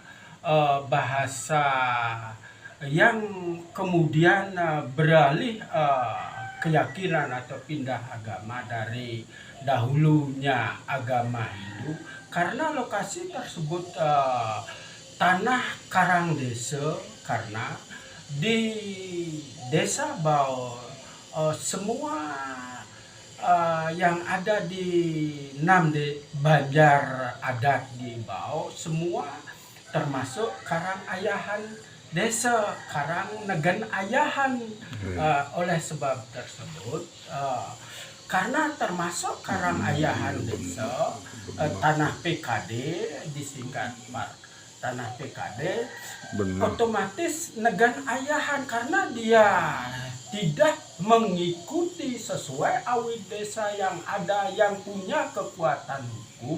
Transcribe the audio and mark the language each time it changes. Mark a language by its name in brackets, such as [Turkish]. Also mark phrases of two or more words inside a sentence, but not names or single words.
[Indonesian] bahasa yang kemudian beralih keyakinan atau pindah agama dari dahulunya agama Hindu, karena lokasi tersebut tanah karang desa, karena di desa Bau semua yang ada di Banjar adat di Bau semua termasuk karang ayahan desa, karang negen ayahan. Oleh sebab tersebut karena termasuk karang ayahan desa, tanah PKD disingkat tanah PKD, otomatis negan ayahan karena dia tidak mengikuti sesuai awit desa yang ada yang punya kekuatan hukum.